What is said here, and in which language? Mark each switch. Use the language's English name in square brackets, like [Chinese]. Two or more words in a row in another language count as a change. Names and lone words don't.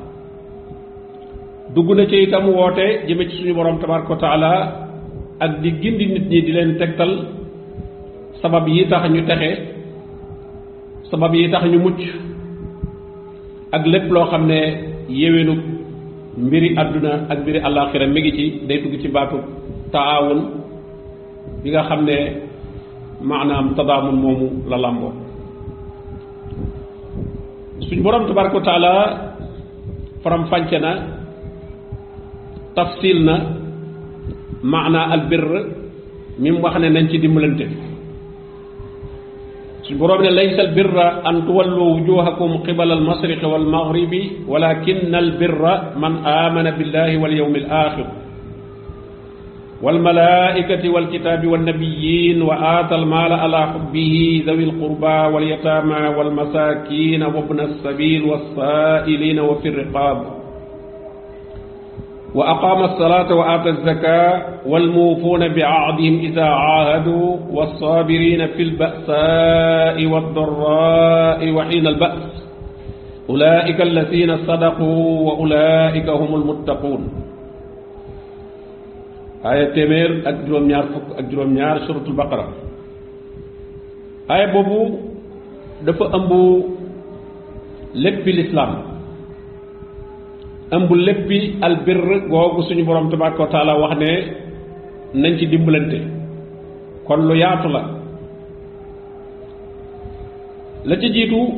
[Wolof] dugg na ci itam woote jëme ci suñu borom [Arabic] تبارك وتعالى [Wolof] ak di gindi nit ñi di leen tegtal sabab yi tax ñu texe sabab yi tax ñu mucc ak lépp loo xam ne yéwénu mbiri àdduna ak mbiri àllaaxira mi ngi ci day dugg ci baatu taawun bi nga xam ne maanaam tadaamun moomu la làmboo suñu borom [Arabic] تبارك وتعالى [Wolof] faram fànce na tafsil na maanaa albir mi mu wax ne nañ ci dimbalante suñu boroom ne [Arabic] ليس البر أن تولوا وجوهكم قبل المشرق والمغرب ولكن البر من آمن بالله واليوم الآخر والملائكة والكتاب والنبيين وآتى المال على حبه ذوي القربى واليتامى والمساكين وابن السبيل والسائلين وفي الرقاب وأقام الصلاة وآتى الزكاة والموفون بعهدهم إذا عاهدوا والصابرين في البأساء والضراء وحين البأس أولئك الذين صدقوا وأولئك هم المتقون [Wolof] aaya téeméer ak juróom-ñaar fukk ak juróom-ñaar suratul baqara aaya boobu dafa ëmb léppi lislaam ëmb léppi albir googu suñu borom [Arabic] تبارك وتعالى [Wolof] wax ne nañ ci dimbalante kon lu yaatu la la ci jiitu